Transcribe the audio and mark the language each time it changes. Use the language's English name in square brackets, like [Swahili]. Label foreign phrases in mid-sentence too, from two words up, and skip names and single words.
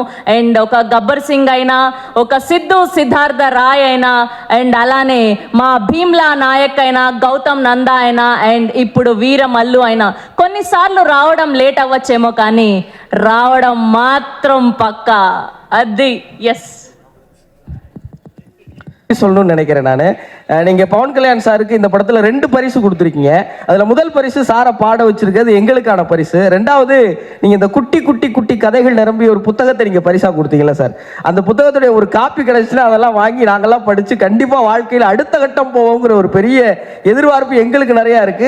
[Telugu] అండ్ ఒక గబ్బర్ సింగ్ అయినా, ఒక సిద్ధార్థ రాయ్ అయినా, అండ్ అలానే మా భీమ్లా నాయక్ అయినా, గౌతమ్ నందా అయినా, అండ్ ఇప్పుడు వీరమల్లు అయినా కొన్నిసార్లు రావడం లేట్ అవ్వచ్చేమో కానీ రావడం మాత్రం పక్కా. అది ఎస్ [Tamil] சொல்லணும்னு நினைக்கிறேன் நான். நீங்கள் பவன் கல்யாண் சாருக்கு இந்த படத்தில் 2 பரிசு கொடுத்துருக்கீங்க. அதில் முதல் பரிசு சாரை பாட வச்சிருக்கிறது எங்களுக்கான பரிசு. 2வது நீங்கள் இந்த குட்டி குட்டி குட்டி கதைகள் நிரம்பிய ஒரு புத்தகத்தை நீங்கள் பரிசாக கொடுத்தீங்களா சார்? அந்த புத்தகத்துடைய ஒரு காப்பி கிடைச்சுன்னா அதெல்லாம் வாங்கி நாங்கள்லாம் படித்து கண்டிப்பாக வாழ்க்கையில் அடுத்த கட்டம் போவோங்கிற ஒரு பெரிய எதிர்பார்ப்பு எங்களுக்கு நிறையா இருக்குது.